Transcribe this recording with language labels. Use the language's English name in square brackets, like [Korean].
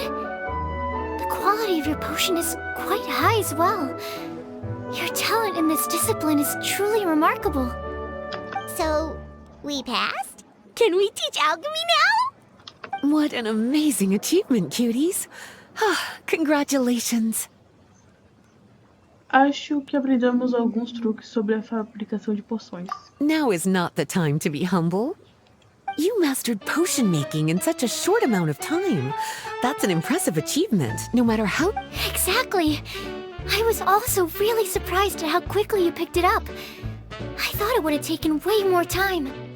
[English] The quality of your potion is quite high as well. Your talent in this discipline is truly remarkable. So, we passed? Can we teach alchemy now? What an amazing achievement, cuties. Congratulations. [Portuguese] Acho que aprendemos alguns truques sobre a fabricação de poções. [English] Now is not the time to be humble. You mastered potion making in such a short amount of time. That's an impressive achievement, no matter how... Exactly. I was also really surprised at how quickly you picked it up. I thought it would have taken way more time.